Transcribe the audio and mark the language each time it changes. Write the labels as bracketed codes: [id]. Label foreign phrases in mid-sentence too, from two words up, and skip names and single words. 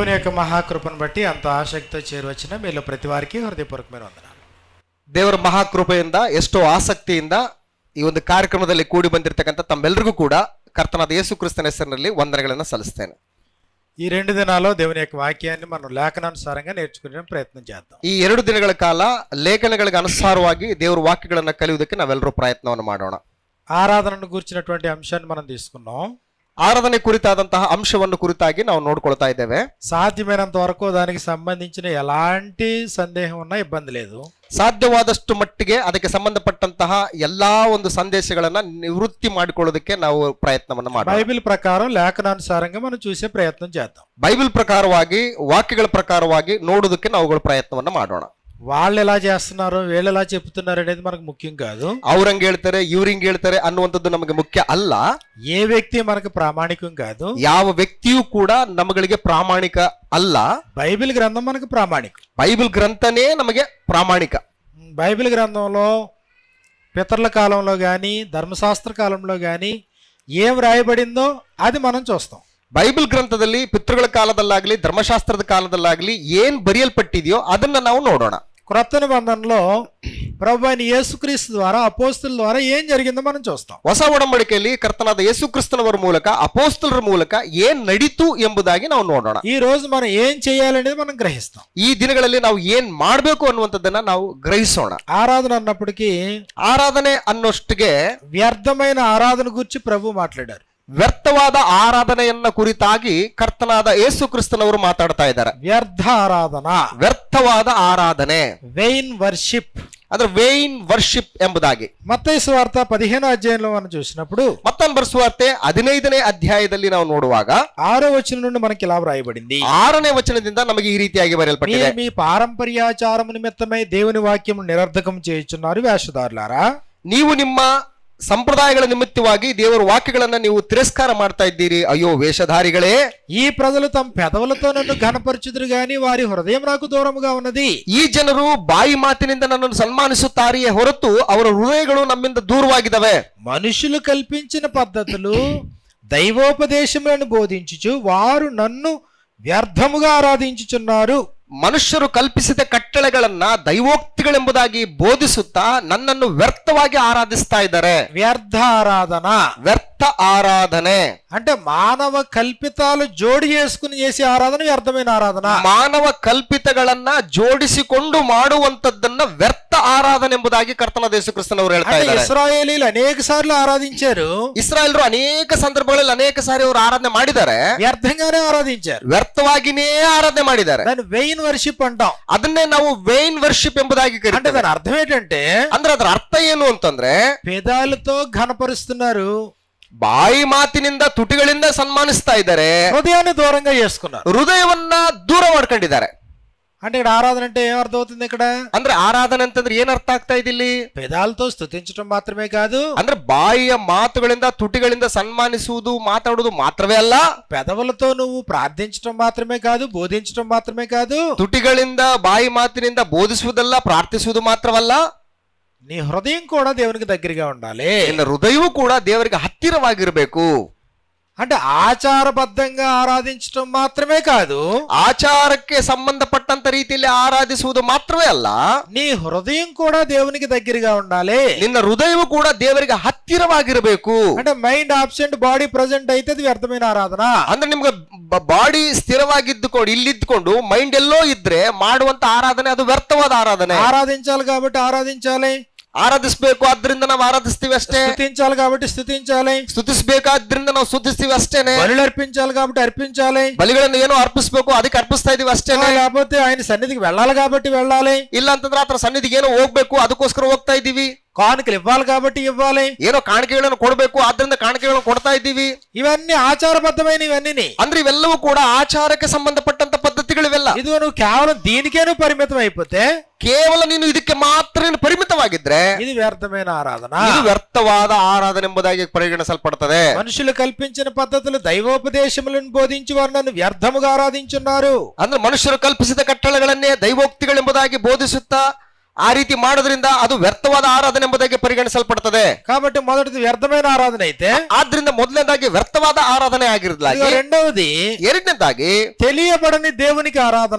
[te] యొక్క మహాకృపను బట్టి అంత ఆసక్తితో చేరువచ్చిన మీలో ప్రతి వారికి హృదయపూర్వకమైన వందనాలు. [kn] ದೇವರ ಮಹಾಕೃಪೆಯಿಂದ ಎಷ್ಟೋ ಆಸಕ್ತಿಯಿಂದ ಈ ಒಂದು ಕಾರ್ಯಕ್ರಮದಲ್ಲಿ ಕೂಡಿ ಬಂದಿರತಕ್ಕಂಥ ತಮ್ಮೆಲ್ಲರಿಗೂ ಕೂಡ ಕರ್ತನಾದ ಯೇಸು ಕ್ರಿಸ್ತನ ಹೆಸರಿನಲ್ಲಿ ವಂದನೆಗಳನ್ನು ಸಲ್ಲಿಸ್ತೇನೆ. [te] ఈ 2 దినాల్లో దేవుని యొక్క వాక్యాన్ని మనం లేఖనానుసారంగా నేర్చుకునే ప్రయత్నం చేద్దాం. [kn] ಈ 2 ದಿನಗಳ ಕಾಲ ಲೇಖನಗಳಿಗೆ ಅನುಸಾರವಾಗಿ ದೇವರ ವಾಕ್ಯಗಳನ್ನು ಕಲಿಯುವುದಕ್ಕೆ ನಾವೆಲ್ಲರೂ ಪ್ರಯತ್ನವನ್ನು ಮಾಡೋಣ. [te] ఆరాధనను గురించినటువంటి అంశాన్ని మనం తీసుకున్నాం. [kn] ಆರಾಧನೆ ಕುರಿತಾದಂತಹ ಅಂಶವನ್ನು ಕುರಿತಾಗಿ ನಾವು ನೋಡ್ಕೊಳ್ತಾ ಇದ್ದೇವೆ. [te] సాధ్యమైనంత వరకు దానికి సంబంధించిన ఎలాంటి సందేహం ఉన్నా ఇబ్బంది లేదు. [kn] ಸಾಧ್ಯವಾದಷ್ಟು ಮಟ್ಟಿಗೆ ಅದಕ್ಕೆ ಸಂಬಂಧಪಟ್ಟಂತಹ ಎಲ್ಲಾ ಒಂದು ಸಂದೇಶಗಳನ್ನ ನಿವೃತ್ತಿ ಮಾಡಿಕೊಳ್ಳೋದಕ್ಕೆ ನಾವು ಪ್ರಯತ್ನವನ್ನು ಮಾಡೋಣ. [te] బైబిల్ ప్రకారం లేఖనానుసారంగా మనం చూసే ప్రయత్నం చేద్దాం. [kn] ಬೈಬಲ್ ಪ್ರಕಾರವಾಗಿ ವಾಕ್ಯಗಳ ಪ್ರಕಾರವಾಗಿ ನೋಡೋದಕ್ಕೆ ನಾವುಗಳು ಪ್ರಯತ್ನವನ್ನು ಮಾಡೋಣ. [te] వాళ్ళు ఎలా చేస్తున్నారు, వీళ్ళు ఎలా చెప్తున్నారు అనేది మనకు ముఖ్యం కాదు. [kn] ಅವ್ರಂಗ್ ಹೇಳ್ತಾರೆ ಇವ್ರಿಂಗ್ ಹೇಳ್ತಾರೆ ಅನ್ನುವಂಥದ್ದು ನಮಗೆ ಮುಖ್ಯ ಅಲ್ಲ. [te] ఏ వ్యక్తి మనకు ప్రామాణికం కాదు. [kn] ಯಾವ ವ್ಯಕ್ತಿಯೂ ಕೂಡ ನಮ್ಮಗಳಿಗೆ ಪ್ರಾಮಾಣಿಕ ಅಲ್ಲ. [te] బైబిల్ గ్రంథం మనకు ప్రామాణికం. [kn] ಬೈಬಲ್ ಗ್ರಂಥನೇ ನಮಗೆ ಪ್ರಾಮಾಣಿಕ. [te] బైబిల్ గ్రంథంలో పితరుల కాలంలో కానీ ధర్మశాస్త్ర కాలంలో కానీ ఏం రాయబడిందో అది మనం చూస్తాం. [kn] ಬೈಬಲ್ ಗ್ರಂಥದಲ್ಲಿ ಪಿತೃಗಳ ಕಾಲದಲ್ಲಾಗ್ಲಿ ಧರ್ಮಶಾಸ್ತ್ರದ ಕಾಲದಲ್ಲಾಗ್ಲಿ ಏನ್ ಬರೆಯಲ್ಪಟ್ಟಿದೆಯೋ ಅದನ್ನ ನಾವು ನೋಡೋಣ. [te] క్రొత్త నిబంధనలో ప్రభువైన యేసుక్రీస్తు ద్వారా అపోస్తుల ద్వారా ఏం జరిగిందో మనం చూస్తాం. [kn] ಹೊಸ ಒಡಂಬಡಿಕೆಯಲ್ಲಿ ಕರ್ತನಾದ ಯೇಸು ಕ್ರಿಸ್ತನವರ ಮೂಲಕ ಅಪೋಸ್ತಲರ ಮೂಲಕ ಏನ್ ನಡೀತು ಎಂಬುದಾಗಿ ನಾವು ನೋಡೋಣ. [te] ఈ రోజు మనం ఏం చేయాలనేది మనం గ్రహిస్తాం. [kn] ಈ ದಿನಗಳಲ್ಲಿ ನಾವು ಏನ್ ಮಾಡ್ಬೇಕು ಅನ್ನುವಂಥದ್ದನ್ನ ನಾವು ಗ್ರಹಿಸೋಣ. [te] ఆరాధన అన్నప్పటికీ [kn] ಆರಾಧನೆ ಅನ್ನೋಷ್ಟಿಗೆ [te] వ్యర్థమైన ఆరాధన గురించి ప్రభు మాట్లాడారు. [kn] ವ್ಯರ್ಥವಾದ ಆರಾಧನೆಯನ್ನ ಕುರಿತಾಗಿ ಕರ್ತನಾದ ಯೇಸು ಕ್ರಿಸ್ತನವರು ಮಾತಾಡ್ತಾ ಇದ್ದಾರೆ. [te] వ్యర్థ ఆరాధన, [kn] ವ್ಯರ್ಥವಾದ ಆರಾಧನೆ, [en] vain worship, [kn] ಅಂದ್ರೆ [en] vain worship [kn] ಎಂಬುದಾಗಿ [te] మత్తయి సువార్త 15వ అధ్యాయంలో మనం చూసినప్పుడు [kn] ಮತ್ತೊಂದು ಬರೆಸುವಾರ್ತೆ 15ನೇ ಅಧ್ಯಾಯದಲ್ಲಿ ನಾವು ನೋಡುವಾಗ [te] 6వ వచనం నుండి మనకి ఇలా వ్రాయబడింది. [kn] 6ನೇ ವಚನದಿಂದ ನಮಗೆ ಈ ರೀತಿಯಾಗಿ ಬರೆಯಲ್ಪಟ್ಟಿದೆ. [te] మీ పారంపర్యాచారము నిమిత్తమై దేవుని వాక్యము నిరర్ధకం చేయుచున్నారు వేషధారులారా. [kn] ನೀವು ನಿಮ್ಮ ಸಂಪ್ರದಾಯಗಳ ನಿಮಿತ್ತವಾಗಿ ದೇವರ ವಾಕ್ಯಗಳನ್ನ ನೀವು ತಿರಸ್ಕಾರ ಮಾಡ್ತಾ ಇದ್ದೀರಿ, ಅಯ್ಯೋ ವೇಷಧಾರಿಗಳೇ. [te] ఈ ప్రజలు తమ పెదవులతో నన్ను ఘనపరచుదురు గాని వారి హృదయం నాకు దూరముగా ఉన్నది. [kn] ಈ ಜನರು ಬಾಯಿ ಮಾತಿನಿಂದ ನನ್ನನ್ನು ಸನ್ಮಾನಿಸುತ್ತಾರೆಯೇ ಹೊರತು ಅವರ ಹೃದಯಗಳು ನಮ್ಮಿಂದ ದೂರವಾಗಿದ್ದಾವೆ. [te] మనుషులు కల్పించిన పద్ధతులు దైవోపదేశములను బోధించుచు వారు నన్ను వ్యర్థముగా ఆరాధించుచున్నారు. [kn] ಮನುಷ್ಯರು ಕಲ್ಪಿಸಿದ ಕಟ್ಟಳೆಗಳನ್ನ ದೈವೋಕ್ತಿಗಳೆಂಬುದಾಗಿ ಬೋಧಿಸುತ್ತಾ ನನ್ನನ್ನು ವ್ಯರ್ಥವಾಗಿ ಆರಾಧಿಸ್ತಾ ಇದ್ದಾರೆ. [te] వ్యర్థ ఆరాధన, [kn] ವ್ಯರ್ಥ ಆರಾಧನೆ [te] అంటే మానవ కల్పితాలు జోడి చేసుకుని చేసే ఆరాధన వ్యర్థమైన ఆరాధన. [kn] ಮಾನವ ಕಲ್ಪಿತಗಳನ್ನ ಜೋಡಿಸಿಕೊಂಡು ಮಾಡುವಂತದ್ದನ್ನ ವ್ಯರ್ಥ ಆರಾಧನೆ ಎಂಬುದಾಗಿ ಕರ್ತನಾದ ಯೇಸು ಕ್ರಿಸ್ತನವರು ಹೇಳ್ತಾ ಇದ್ದಾರೆ. [te] ఇశ్రాయేలీలు అనేక సార్లు ఆరాధించారు. [kn] ಇಸ್ರಾಯೇಲರು ಅನೇಕ ಸಂದರ್ಭಗಳಲ್ಲಿ ಅನೇಕ ಸಾರಿ ಅವರು ಆರಾಧನೆ ಮಾಡಿದ್ದಾರೆ, [te] వ్యర్థంగానే ఆరాధించారు, [kn] ವ್ಯರ್ಥವಾಗಿನೇ ಆರಾಧನೆ ಮಾಡಿದ್ದಾರೆ. [te] దాన్ని [en] vain worship [te] అంటాం. [kn] ಅದನ್ನೇ ನಾವು [en] vain worship [kn] ಎಂಬುದಾಗಿ [te] అంటే [kn] ಕರೀತೇವೆ. [te] దాని అర్థం ఏంటంటే [kn] ಅಂದ್ರೆ ಅದರ ಅರ್ಥ ಏನು ಅಂತಂದ್ರೆ [te] పేదాలతో ఘనపరుస్తున్నారు, [kn] ಬಾಯಿ ಮಾತಿನಿಂದ ತುಟಿಗಳಿಂದ ಸನ್ಮಾನಿಸ್ತಾ ಇದ್ದಾರೆ, [te] హృదయాన్ని దూరంగా చేసుకున్నారు. [kn] ಹೃದಯವನ್ನ ದೂರ ಮಾಡ್ಕೊಂಡಿದ್ದಾರೆ. [te] అంటే ఇక్కడ ఆరాధన అంటే ఏం అర్థం అవుతుంది? ఇక్కడ [kn] ಅಂದ್ರೆ ಆರಾಧನೆ ಅಂತಂದ್ರೆ ಏನ್ ಅರ್ಥ ಆಗ್ತಾ ಇದಿಲ್ಲಿ? [te] పేదాలతో స్తుతించడం మాత్రమే కాదు, [kn] ಅಂದ್ರೆ ಬಾಯಿಯ ಮಾತುಗಳಿಂದ ತುಟಿಗಳಿಂದ ಸನ್ಮಾನಿಸುವುದು ಮಾತಾಡುವುದು ಮಾತ್ರವೇ ಅಲ್ಲ, [te] పెదవులతో నువ్వు ప్రార్థించడం మాత్రమే కాదు, బోధించడం మాత్రమే కాదు, [kn] ತುಟಿಗಳಿಂದ ಬಾಯಿ ಮಾತಿನಿಂದ ಬೋಧಿಸುವುದಲ್ಲ, ಪ್ರಾರ್ಥಿಸುವುದು ಮಾತ್ರವಲ್ಲ, [te] నీ హృదయం కూడా దేవునికి దగ్గరగా ఉండాలి. [kn] ನಿನ್ನ ಹೃದಯವೂ ಕೂಡ ದೇವರಿಗೆ ಹತ್ತಿರವಾಗಿರಬೇಕು. [te] అంటే ఆచారబద్ధంగా ఆరాధించడం మాత్రమే కాదు, [kn] ಆಚಾರಕ್ಕೆ ಸಂಬಂಧಪಟ್ಟಂತ ರೀತಿಯಲ್ಲಿ ಆರಾಧಿಸುವುದು ಮಾತ್ರವೇ ಅಲ್ಲ, [te] నీ హృదయం కూడా దేవునికి దగ్గరగా ఉండాలి. [kn] ನಿನ್ನ ಹೃದಯವೂ ಕೂಡ ದೇವರಿಗೆ ಹತ್ತಿರವಾಗಿರಬೇಕು. [te] అంటే [en] mind absent body present [te] అయితే అది వ్యర్థమైన ఆరాధన. [kn] ಅಂದ್ರೆ ನಿಮ್ಗೆ ಬಾಡಿ ಸ್ಥಿರವಾಗಿದ್ದುಕೊಂಡು ಇಲ್ಲಿದ್ದುಕೊಂಡು ಮೈಂಡ್ ಎಲ್ಲೋ ಇದ್ರೆ ಮಾಡುವಂತ ಆರಾಧನೆ ಅದು ವ್ಯರ್ಥವಾದ ಆರಾಧನೆ. [te] ఆరాధించాలి కాబట్టి ఆరాధించాలి, [kn] ಆರಾಧಿಸಬೇಕು ಆದ್ರಿಂದ ನಾವು ಆರಾಧಿಸ್ತೀವಿ ಅಷ್ಟೇ, [te] స్తుతించాలి కాబట్టి స్తుతించాలి, [kn] ಸ್ತುತಿಸಬೇಕಾದ್ರಿಂದ ನಾವು ಸ್ತುತಿಸ್ತೀವಿ ಅಷ್ಟೇನೆ, [te] బలులు అర్పించాలి కాబట్టి అర్పించాలి, [kn] ಬಲಿಗಳನ್ನು ಏನೋ ಅರ್ಪಿಸಬೇಕು ಅದಕ್ಕೆ ಅರ್ಪಿಸ್ತಾ ಇದೀವಿ ಅಷ್ಟೇನೆ, [te] లేకపోతే ఆయన సన్నిధికి వెళ్ళాలి కాబట్టి వెళ్ళాలి, [kn] ಇಲ್ಲ ಅಂತಂದ್ರೆ ಆತರ ಸನ್ನಿಧಿಗೆ ಏನೋ ಹೋಗ್ಬೇಕು ಅದಕ್ಕೋಸ್ಕರ ಹೋಗ್ತಾ ಇದೀವಿ, [te] కానుకలు ఇవ్వాలి కాబట్టి ఇవ్వాలి, [kn] ಏನೋ ಕಾಣಿಕೆಗಳನ್ನು ಕೊಡಬೇಕು ಆದ್ರಿಂದ ಕಾಣಿಕೆಗಳನ್ನು ಕೊಡ್ತಾ ಇದ್ದೀವಿ. [te] ఇవన్నీ ఆచారబద్ధమైన ఇవన్నీ. [kn] ಅಂದ್ರೆ ಇವೆಲ್ಲವೂ ಕೂಡ ಆಚಾರಕ್ಕೆ ಸಂಬಂಧಪಟ್ಟಂತ ಪದ್ಧತಿಗಳಿವೆಲ್ಲ. [te] ఇది నువ్వు కేవలం దీనికేను పరిమితం అయిపోతే, [kn] ಕೇವಲ ನೀನು ಇದಕ್ಕೆ ಮಾತ್ರ ಪರಿಮಿತವಾಗಿದ್ರೆ [te] ఇది వ్యర్థమైన ఆరాధన, [kn] ಇದು ವ್ಯರ್ಥವಾದ ಆರಾಧನೆ ಎಂಬುದಾಗಿ ಪರಿಗಣಿಸಲ್ಪಡುತ್ತದೆ. [te] మనుషులు కల్పించిన పద్ధతులు దైవోపదేశములను బోధించి వారు నన్ను వ్యర్థముగా ఆరాధించున్నారు. [kn] ಅಂದ್ರೆ ಮನುಷ್ಯರು ಕಲ್ಪಿಸಿದ ಕಟ್ಟಳೆಗಳನ್ನೇ ದೈವೋಕ್ತಿಗಳೆಂಬುದಾಗಿ ಬೋಧಿಸುತ್ತಾ ಆ ರೀತಿ ಮಾಡೋದ್ರಿಂದ ಅದು ವ್ಯರ್ಥವಾದ ಆರಾಧನೆ ಎಂಬುದಾಗಿ ಪರಿಗಣಿಸಲ್ಪಡ್ತದೆ. [te] కాబట్టి మొదటిది వ్యర్థమైన ఆరాధన అయితే, [kn] ಆದ್ರಿಂದ ಮೊದಲನೇದಾಗಿ ವ್ಯರ್ಥವಾದ ಆರಾಧನೆ ಆಗಿರಲಾಗಿ, [te] ఇదిగో రెండవది [kn] ಎರಡನೇದಾಗಿ [te] తెలియబడని దేవునికి ఆరాధన.